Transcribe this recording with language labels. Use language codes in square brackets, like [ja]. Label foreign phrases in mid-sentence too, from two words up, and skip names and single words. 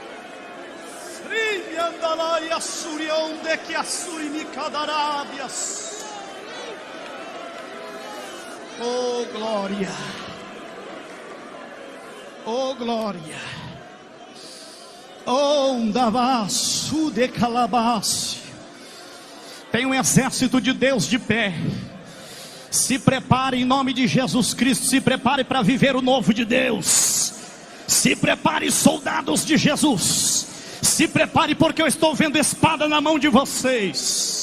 [pt] Andalai assuri, onde que assuri me cadarábias. Oh glória, oh glória, oh ndavasu de calabace. Tem um exército de Deus de pé. Se prepare em nome de Jesus Cristo, se prepare para viver o novo de Deus. Se prepare, soldados de Jesus. Se prepare, porque eu estou vendo espada na mão de vocês.